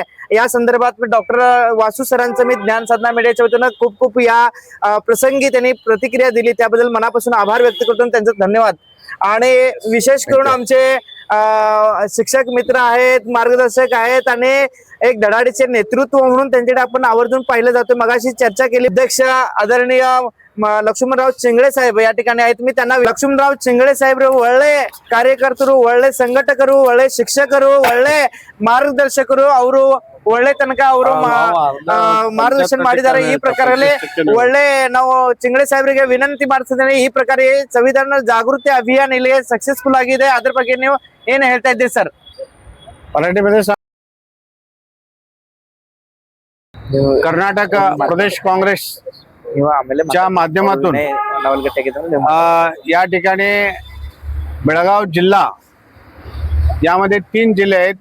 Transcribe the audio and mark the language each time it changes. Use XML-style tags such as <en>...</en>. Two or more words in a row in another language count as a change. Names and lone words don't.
<mr>या संदर्भात डॉक्टर वासू सरांचं मी ज्ञान साधना मीडियाच्या वतीनं खूप या प्रसंगी त्यांनी प्रतिक्रिया दिली, त्याबद्दल मनापासून आभार व्यक्त करतो, त्यांचं धन्यवाद। आणि विशेष करून आमचे शिक्षक मित्र आहेत, मार्गदर्शक आहेत आणि एक धडाडीचे नेतृत्व म्हणून त्यांच्याकडे आपण आवर्जून पाहिलं जातो. मगाशी चर्चा केली. अध्यक्ष आदरणीय लक्ष्मणराव चिंगळे साहेब या ठिकाणी आहेत. मी त्यांना लक्ष्मणराव चिंगळे साहेब</mr> <kn>ಒಳ್ಳೆ ಕಾರ್ಯಕರ್ತರು, ಒಳ್ಳೆ ಸಂಘಟಕರು, ಒಳ್ಳೆ ಶಿಕ್ಷಕರು, ಒಳ್ಳೆ ಮಾರ್ಗದರ್ಶಕರು. ಅವರು ಒಳ್ಳೆ ತನಕ ಅವರು ಮಾರ್ಗದರ್ಶನ ಮಾಡಿದ್ದಾರೆ. ಈ ಪ್ರಕಾರದಲ್ಲಿ ಒಳ್ಳೆ ನಾವು ಚಿಂಗಳೆ ಸಾಹೇಬರಿಗೆ ವಿನಂತಿ ಮಾಡ್ತಿದ್ದೇನೆ. ಈ ಪ್ರಕಾರ ಸಂವಿಧಾನ ಜಾಗೃತಿ ಅಭಿಯಾನ ಇಲ್ಲಿ ಸಕ್ಸಸ್ಫುಲ್ ಆಗಿದೆ. ಅದ್ರ ಬಗ್ಗೆ ನೀವು ಏನ್ ಹೇಳ್ತಾ ಇದ್ದೀರಿ ಸರ್?</kn> <mr>कर्नाटक प्रदेश काँग्रेस च्या माध्यमातून या ठिकाणी बेळगाव जिल्हा यामध्ये 3 जिल्हे आहेत.</mr>